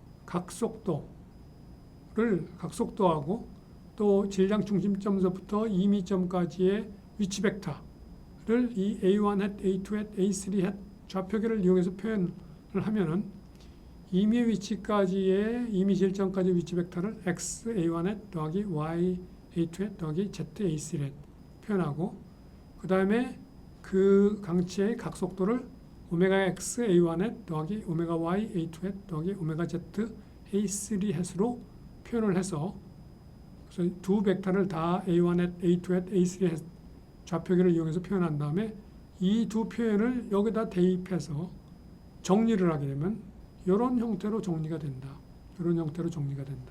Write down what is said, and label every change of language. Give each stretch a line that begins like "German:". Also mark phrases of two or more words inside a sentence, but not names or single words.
Korean: 각속도하고 또 질량 중심점에서부터 이미점까지의 위치 벡터를 이 A1 hat, A2 hat, A3 hat 좌표계를 이용해서 표현을 하면은 이미 위치까지의 이미 질점까지 위치 벡터를 x A1 hat 더하기 y A2 hat 더하기 z A3 hat 표현하고 그 다음에 그 강체의 각속도를 오메가 x A1 hat 더하기 오메가 y A2 hat 더하기 오메가 z A3 hat으로 표현을 해서 그래서 두 벡터를 다 A1 hat, A2 hat, A3 hat 좌표계를 이용해서 표현한 다음에 이 두 표현을 여기다 대입해서 정리를 하게 되면 이런 형태로 정리가 된다. 이런 형태로 정리가 된다.